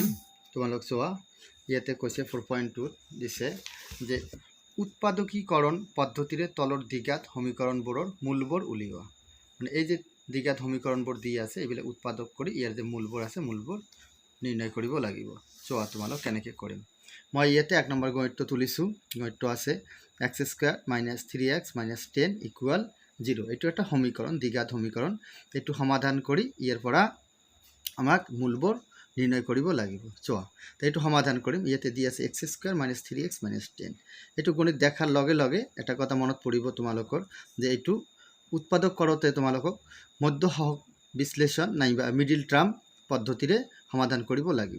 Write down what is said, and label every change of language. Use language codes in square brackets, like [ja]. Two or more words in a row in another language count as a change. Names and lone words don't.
[as] তোমালোক চোৱা ইয়াতে কৈছে 4.2 দিছে যে উৎপাদকীকৰণ পদ্ধতিৰে তলৰ দ্বিঘাত সমীকৰণবোৰৰ মূলবোৰ উলিওৱা। মানে এই যে দ্বিঘাত সমীকৰণবোৰ দি আছে এইবিলাক উৎপাদক কৰি ইয়াৰ যে মূলবোৰ আছে মূলবোৰ নিৰ্ণয় কৰিব লাগিব। চোৱা তোমালোক কেনেকৈ কৰিম। মই ইয়াতে 1 নম্বৰ গণিতটো তুলিছোঁ। গণিতটো আছে x² - 3x - 10 = 0। এইটো একটা সমীকরণ, দ্বিঘাত সমীকরণ। এইটো সমাধান কৰি ইয়াৰ পৰা আমাক মূলবোৰ নিৰ্ণয় কৰিব লাগিব। চোৱা তো এইটো সমাধান কৰিম। ইয়াতে দি আছে x² - 3x - 10। এইটো গণিত দেখাৰ লগে লগে এটা কথা মনত পৰিব তোমালোকৰ যে এইটো উৎপাদক কৰোঁতে তোমালোকক মধ্য সহগ বিশ্লেষণ নাইবা [en] middle term [as] পদ্ধতিৰে সমাধান কৰিব লাগিব।